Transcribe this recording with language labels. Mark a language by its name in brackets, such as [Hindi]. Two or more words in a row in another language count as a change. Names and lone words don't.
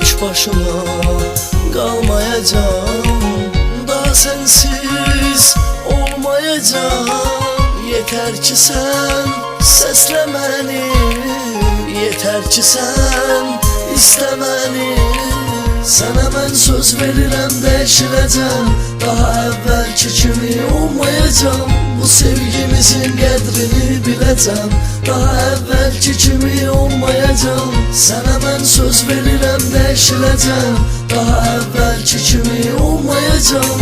[Turkish] başıma kalmayacağım. Daha sensiz olmayacağım. Yeter ki sen sesle beni, yeter ki sen iste beni. Sana ben söz [Azerbaijani] verirəm dəyişiləcəm. Daha əvvəlki kimi olmayacağım. Bu sevgimizin qədrini biləcəm. Daha əvvəlki kimi olmayacağım. [Turkish] Sana ben söz [Azerbaijani] verirəm dəyişiləcəm. Daha əvvəlki kimi olmayacağım.